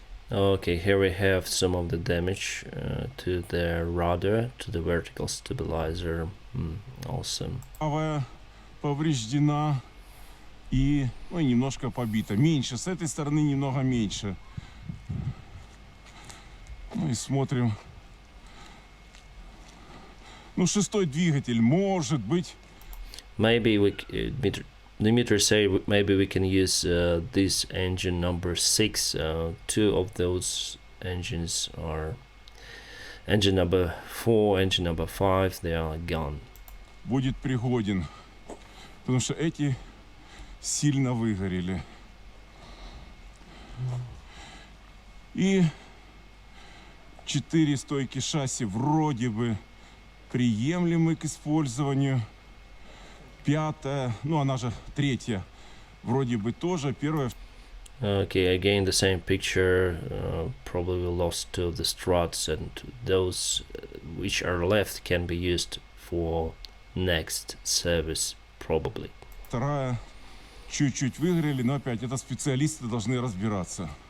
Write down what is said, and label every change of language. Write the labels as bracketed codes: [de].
[en] Okay, here we have some of the damage to the rudder, to the vertical stabilizer. Awesome. [ru] Правая повреждена и немножко побита. Меньше, с этой стороны немного меньше. Ну и смотрим. Ну, шестой двигатель, может быть. [en] Maybe we, Dmitry say maybe we can use this engine number 6. Two of those engines are engine number 4, engine number 5. They are gone. [ru] Будет пригоден, потому что эти сильно выгорели. И 4 стойки шасси вроде бы приемлемы к использованию. 5-я, она же 3-я, вроде бы тоже. 1-я. [en] Okay, again the same picture. Probably we lost two of the struts, and those which are left can be used for next service probably. [ru] 2-я чуть-чуть выгорели, но опять это специалисты должны разбираться.